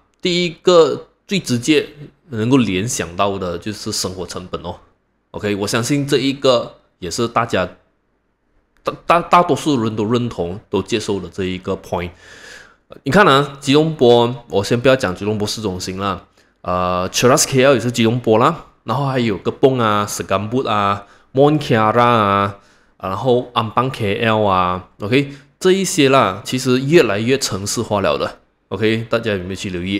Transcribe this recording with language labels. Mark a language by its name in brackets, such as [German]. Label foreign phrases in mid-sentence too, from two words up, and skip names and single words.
[Chinese] 第一個最直接能夠聯想到的就是生活成本哦。OK， 我相信這一個也是大家。大多數人都認同、都接受的這一個 point。你看啊，吉隆坡，我先不要講吉隆坡市中心啦，Cheras KL 也是吉隆坡啦，然後還有Kepong啊、Segambut啊、Mont Kiara 啊，然後Ampang KL 啊 ，OK， 這一些啦，其實越來越城市化了的 ，OK， 大家有沒有去留意？